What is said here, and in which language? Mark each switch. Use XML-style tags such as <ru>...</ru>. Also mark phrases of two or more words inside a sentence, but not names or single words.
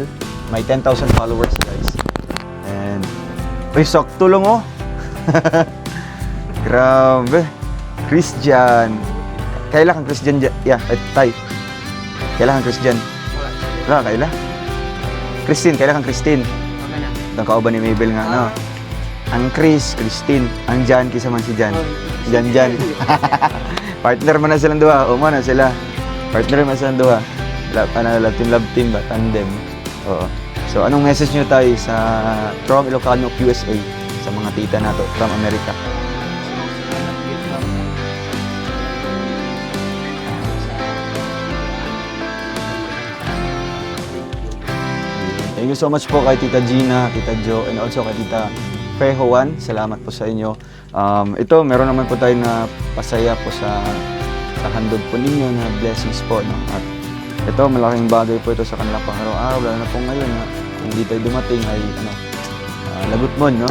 <ceb>May 10,000</ceb> <en>followers guys.</en> <ceb>And sakto lang oh. Grabe. Christian. Kailan kang Christian? Tay. Kailan kang Christian? Wala, kailan? Christine, kailan kang Christine? Okay na. Itong kauban ni Mabel nga, no? Ang Christine. Ang Jan, kisa man si Jan. Jan. Partner man na silang duha. O man na sila. Partner man silang duha.</ceb> <en>Love team</en> <ceb>ba? Tandem. Oo.</ceb> <tl>So, anong message nyo tayo sa Trom Ilocano USA sa mga tita nato from America?</tl> <en>Thank you so much po kay Tita Gina, Tita Jo, and also kay Tita Fejo Juan.</en> <tl>Salamat po sa inyo. Ito, meron naman po tayo na pasaya po sa handog po ninyo na blessings po. No? At ito, malaking bagay po ito sa kanilang pang-araw-araw. Lalo na po ngayon na hindi tayo dumating ay lagot mo, no?</tl>